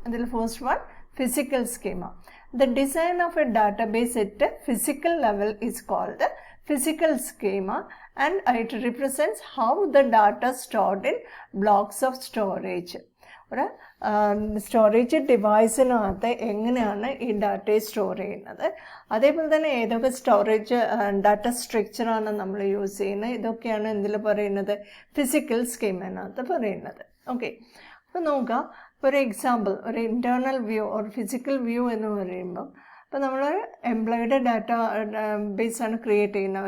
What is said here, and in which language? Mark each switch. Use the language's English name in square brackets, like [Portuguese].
[Malayalam] അതിൽ first one physical schema. [English] The design of a database at a physical level is called physical schema, and it represents how the data stored in blocks of storage. [Malayalam] ഒരു storage ഡിവൈസിനകത്ത് എങ്ങനെയാണ് ഈ ഡാറ്റയെ store ചെയ്യുന്നത്, അതേപോലെ തന്നെ ഏതൊക്കെ storage data സ്ട്രക്ചറാണ് നമ്മൾ use ചെയ്യുന്നത്, ഇതൊക്കെയാണ് എന്തിൽ പറയുന്നത്, ഫിസിക്കൽ സ്കീമിനകത്ത് പറയുന്നത്. ഓക്കെ, അപ്പോൾ നോക്കാം. ഒരു എക്സാമ്പിൾ, ഒരു internal view or physical view എന്ന് പറയുമ്പം, അപ്പോൾ നമ്മൾ എംപ്ലോയിയുടെ ഡാറ്റ ബേസാണ് ക്രിയേറ്റ് ചെയ്യുന്നത്.